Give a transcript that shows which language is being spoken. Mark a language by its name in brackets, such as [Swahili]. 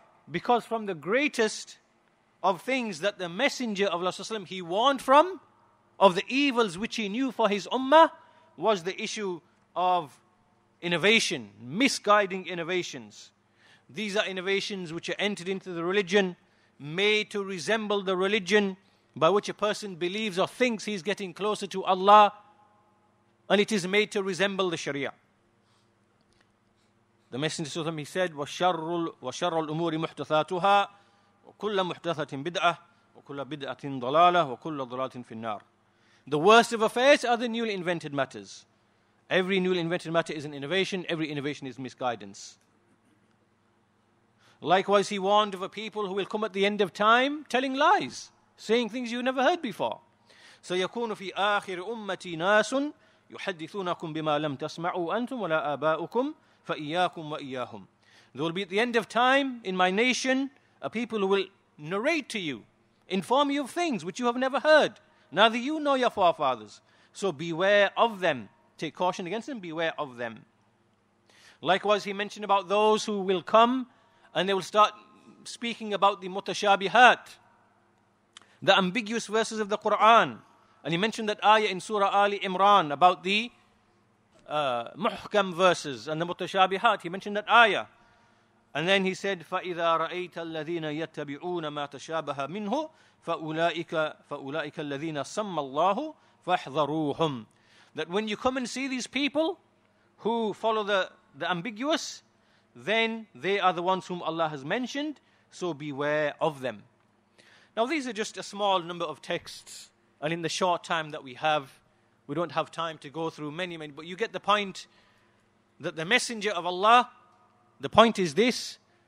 [English] Because from the greatest of things that the Messenger of Allah he warned from, of the evils which he knew for his ummah, was the issue of innovation, misguiding innovations. These are innovations which are entered into the religion, made to resemble the religion by which a person believes or thinks he's getting closer to Allah, and it is made to resemble the Sharia. The Messenger he said, [Arabic] وَشَرُّ الْأُمُورِ مُحْدَثَاتُهَا وَكُلَّ مُحْدَثَةٍ بِدْعَةٍ وَكُلَّ بِدْعَةٍ ضَلَالَةٍ وَكُلَّ ضَلَالَةٍ فِي النَّارِ. [English] The worst of affairs are the newly invented matters. Every newly invented matter is an innovation. Every innovation is misguidance. Likewise, he warned of a people who will come at the end of time telling lies, saying things you never heard before. [Arabic] سَيَكُونُ فِي آخِرِ أُمَّتِي نَاسٌ يُحَدِّثُونَكُمْ بِمَا لَمْ تَسْمَعُوا أَنْتُمْ وَلَا آبَاؤُكُمْ فَإِيَّاكُمْ وَإِيَّاهُمْ. [English] There will be at the end of time in my nation a people who will narrate to you, inform you of things which you have never heard. Neither you nor your forefathers. So beware of them. Take caution against them, beware of them. Likewise, he mentioned about those who will come and they will start speaking about the mutashabihat, the ambiguous verses of the Quran. And he mentioned that ayah in Surah Ali Imran about the muhkam verses and the mutashabihat. He mentioned that ayah. And then he said, [Arabic] فَإِذَا رَأَيْتَ الَّذِينَ يَتَّبِعُونَ مَا تَشَابَهَ مِنْهُ فَأُولَٰئِكَ الَّذِينَ سَمَّ اللَّهُ فَاحْذَرُوهُمْ. [English] That when you come and see these people who follow the ambiguous, then they are the ones whom Allah has mentioned, so beware of them. Now these are just a small number of texts, and in the short time that we don't have time to go through many, but you get the point that the Messenger of Allah, the point is this,